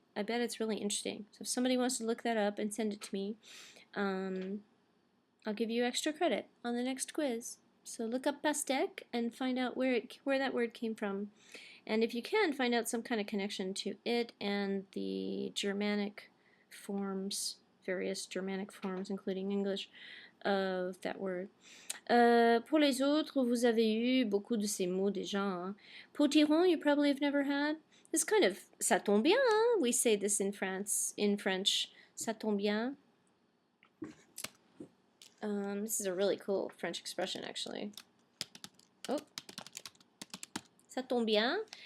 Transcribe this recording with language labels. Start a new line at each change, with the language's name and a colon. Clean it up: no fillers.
English: I bet it's really interesting. So if somebody wants to look that up and send it to me, I'll give you extra credit on the next quiz. So look up pastèque and find out where that word came from. And if you can, find out some kind of connection to it and the Germanic forms, various Germanic forms, including English, of that word.
French: Pour les autres, vous avez eu beaucoup de ces mots déjà. Hein.
English: Potiron, you probably have never had. This kind of,
French: ça tombe bien, hein?
English: We say this in France, in French.
French: Ça tombe bien.
English: This is a really cool French expression, actually. Oh.
French: Ça tombe bien.